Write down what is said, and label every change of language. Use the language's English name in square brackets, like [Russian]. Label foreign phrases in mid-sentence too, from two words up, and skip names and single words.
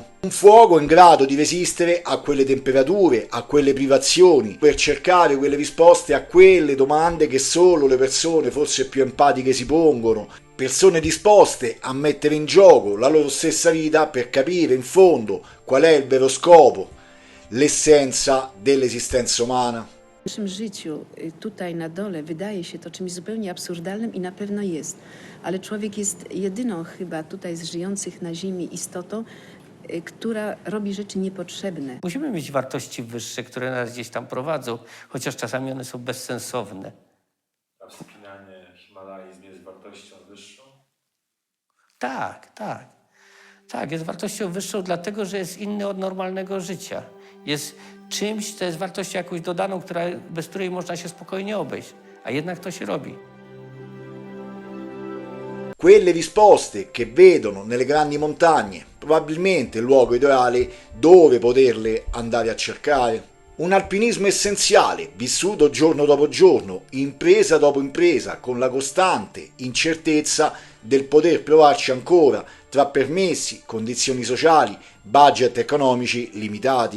[Italian] Un fuoco in grado di resistere a quelle temperature, a quelle privazioni, per cercare quelle risposte a quelle domande che solo le persone forse più empatiche si pongono, persone disposte a mettere in gioco la loro stessa vita per capire in fondo qual è il vero scopo, l'essenza dell'esistenza umana. [Polish] W naszym życiu tutaj na dole wydaje się to czymś zupełnie absurdalnym i na pewno jest, ale człowiek jest jedyną chyba tutaj z żyjących na ziemi istotą, która robi rzeczy niepotrzebne. Musimy mieć wartości wyższe, które nas gdzieś tam prowadzą, chociaż czasami one są bezsensowne. A wspinanie Himalajzm jest wartością wyższą? Tak, jest wartością wyższą dlatego, że jest inny od normalnego życia. jest czymś, co jest wartością jakąś dodaną, bez której można się spokojnie obejść. A jednak to się robi. [Italian] Quelle risposte che vedono nelle grandi montagne, probabilmente il luogo ideale dove poterle andare a cercare. Un alpinismo essenziale, vissuto giorno dopo giorno, impresa dopo impresa, con la costante incertezza del poter provarci ancora tra permessi, condizioni sociali, budget economici limitati.